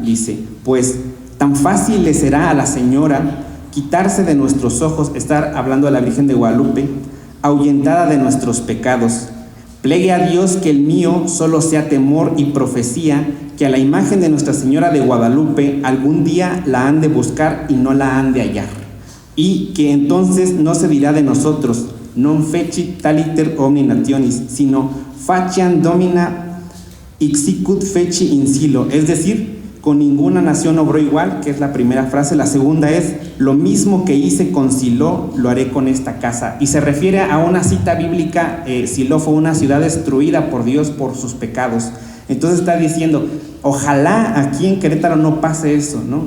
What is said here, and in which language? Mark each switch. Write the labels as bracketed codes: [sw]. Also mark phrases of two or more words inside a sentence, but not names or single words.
[es] Dice: pues tan fácil le será a la señora quitarse de nuestros ojos, estar hablando de la Virgen de Guadalupe, ahuyentada de nuestros pecados. Plegue a Dios que el mío solo sea temor y profecía, que a la imagen de Nuestra Señora de Guadalupe algún día la han de buscar y no la han de hallar, y que entonces no se dirá de nosotros [la] non feci taliter omni nationis, [es] sino [la] faciam domina ixicut feci in silo, [es] es decir, con ninguna nación obró igual, que es la primera frase. La segunda es: lo mismo que hice con Silo, lo haré con esta casa. Y se refiere a una cita bíblica. Silo fue una ciudad destruida por Dios por sus pecados. Entonces está diciendo: ojalá aquí en Querétaro no pase eso, ¿no?